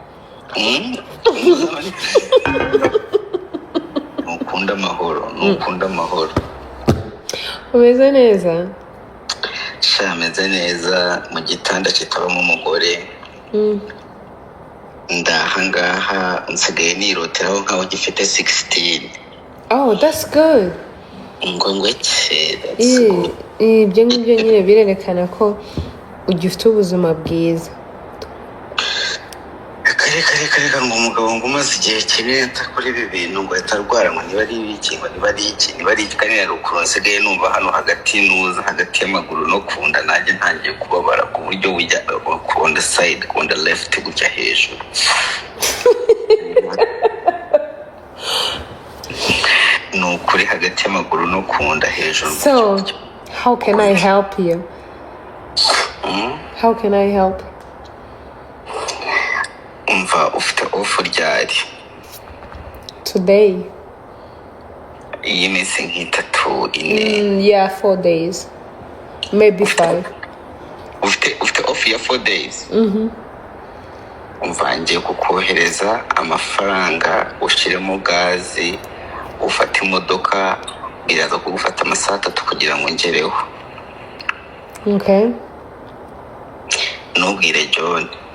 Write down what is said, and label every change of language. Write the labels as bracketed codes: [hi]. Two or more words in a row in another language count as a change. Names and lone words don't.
[rw] nukunda amahoro umeze neza shameze neza mu gitanda kitabamo umugore ndahangaha nsigaye niroteraho nkaho gifite 16. [en] Oh, that's good. [rw] Ibyo ngibyo nyine birerekana ko ugifite ubuzima bwiza. Kare ngo umugabo ngo umaze igihe kinini atakora ibi bintu ngo atarwara ngo niba ari ibiki ngo niba ari ikanira rukuru nsigaye numva hano hagati y'amaguru no kunda nanjye ntangiye kubabara ku buryo bujya [en] on the side on the left [rw] gujya hejuru. Nukuri hagati y'amaguru no kunda hejuru. [en] So, how can I help you? How can I help? [rw] Umva ufite offer ryari? [en] Today. [rw] Iyi minsi nk'itatu ine. [en] Yeah, 4 days. Maybe 5. [rw] Ufite offer ya 4 days? Umva ngiye kukohereza amafaranga ushyiremo gazi ufata imodoka biraza kugufata amasaha 3 kugira ngo ngereho. [en] Okay. [rw] Ntubwire John.